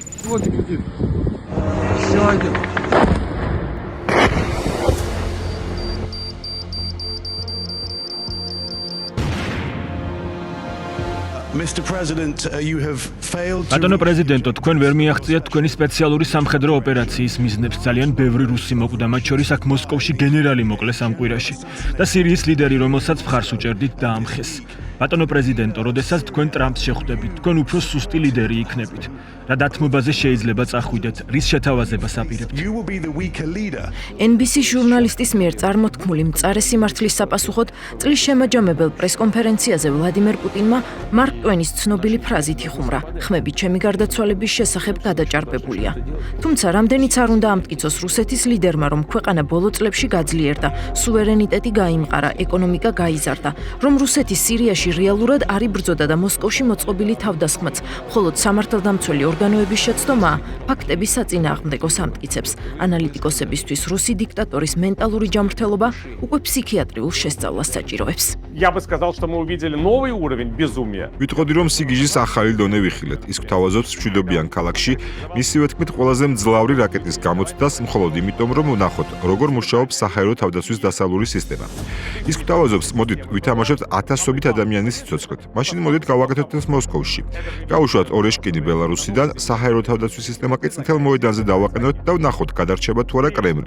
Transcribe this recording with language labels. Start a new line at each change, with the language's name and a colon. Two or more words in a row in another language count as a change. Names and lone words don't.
Russian: Вот кредит. Все, идем.
English: Mr. President, you have failed to...
Georgian: Ბატონო პრეზიდენტო, თქვენ ვერ მიაღწიათ თქვენი სპეციალური სამხედრო ოპერაციის მიზნებს. Ძალიან ბევრი რუსი მოკვდა, მათ შორის აქ მოსკოვში გენერალი მოკლეს ამ კვირაში და სირიის ლიდერი, რომელსაც მხარს უჭერდით, დაამხეს. ბატონო პრეზიდენტო, როდესაც თქვენ ტრამპს შეხვდებით, თქვენ უფრო სუსტი ლიდერი იქნებით. რა დათმობაზე შეიძლება წახვიდეთ, რის შეთავაზებას აპირებთ?
English: You will be the weaker leader.
Georgian: NBC ჟურნალისტის მიერ წარმოთქმული მწარე სიმართლის საპასუხოდ წლის შემაჯამებელ პრესკონფერენციაზე ვლადიმერ პუტინმა მარკ ტვენის ცნობილი ფრაზით იხუმრა: ხმები ჩემი გარდაცვალების შესახებ გადაჭარბებულია. თუმცა რამდენიც არ უნდა ამტკიცოს რუსეთის ლიდერმა, რომ ქვეყანა ბოლო წლებში გაძლიერდა, სუვერენიტეტი გაიმყარა, ეკონომიკა გაიზარდა, რომ რუსეთი სირიაში რეალურად არ იბრძოდა და მოსკოვში მოწყობილი თავდასხმაც მხოლოდ სამართალდამცველი ორგანოების შეცდომაა, ფაქტები საწინააღმდეგოს ამტკიცებს. ანალიტიკოსებისთვის რუსი დიქტატორის მენტალური ჯანმრთელობა უკვე ფსიქიატრიულ შესწავლას საჭიროებს.
Russian: Я бы сказал, что мы увидели новый уровень безумия.
Georgian: ვიტყოდი, რომ სიგიჟის ახალი დონე ვიხილეთ. ის გვთავაზობს მშვიდობიან ქალაქში, მისივე თქმით, ყველაზე მძლავრი რაკეტის გამოცდას მხოლოდ იმიტომ, რომ ვნახოთ, როგორ მუშაობს საჰაერო თავდაცვის დასავლური სისტემა. ის გვთავაზობს, მოდით ვითამაშოთ ათასობით ადამიანის სიცოცხლით. მაშინ მოდით გავაკეთოთ ეს მოსკოვში. გავუშვათ ორეშკინი ბელარუსიდან, საჰაერო თავდაცვის სისტემა კი წითელ მოედანზე დავაყენოთ და ვნახოთ, გადარჩება თუ არა კრემლი.